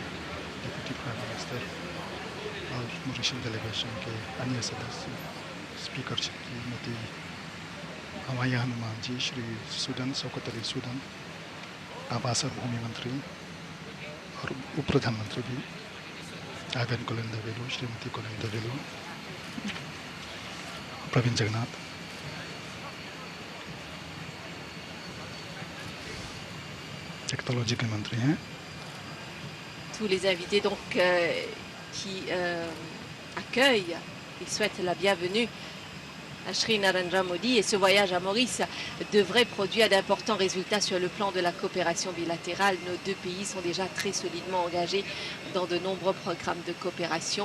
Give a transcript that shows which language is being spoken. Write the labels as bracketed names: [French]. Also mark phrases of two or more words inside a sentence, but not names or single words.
[English] deputy prime minister [Hindi] और मॉरिशस डेलीगेशन के अन्य सदस्य, स्पीकर श्रीमती हमाया हनुमान जी, श्री सूदन शौकत अली सूदन, आवास और भूमि मंत्री और उप प्रधानमंत्री भी आगन कोलिंदवेलू, श्रीमती कोलिंदवेलू, प्रवीण जगन्नाथ, टेक्नोलॉजी के मंत्री हैं। [French] Tous les invités donc qui accueillent, ils souhaitent la bienvenue à Shri Narendra Modi, et ce voyage à Maurice devrait produire d'importants résultats sur le plan de la coopération bilatérale. Nos deux pays sont déjà très solidement engagés dans de nombreux programmes de coopération.